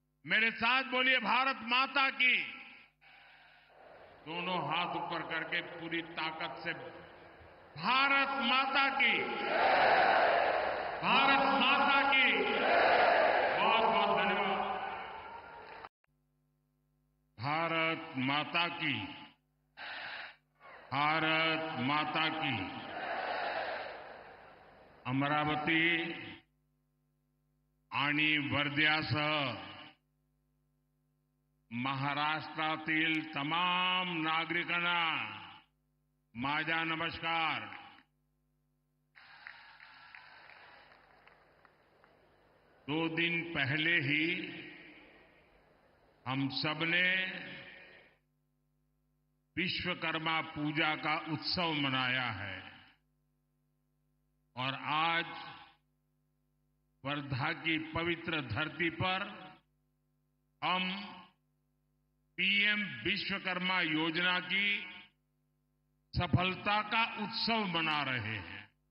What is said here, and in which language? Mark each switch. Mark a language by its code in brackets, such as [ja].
[hi] मेरे साथ बोलिए, भारत माता की। दोनों हाथ ऊपर करके पूरी ताकत से, भारत माता की, भारत माता की। बहुत बहुत धन्यवाद। भारत माता की, भारत माता की। [mr] अमरावती आणि वर्ध्यासह महाराष्ट्रातील तमाम नागरिकांना माझा नमस्कार। [hi] दो दिन पहले ही हम सबने विश्वकर्मा पूजा का उत्सव मनाया है और आज वर्धा की पवित्र धरती पर हम पीएम विश्वकर्मा योजना की सफलता का उत्सव मना रहे हैं।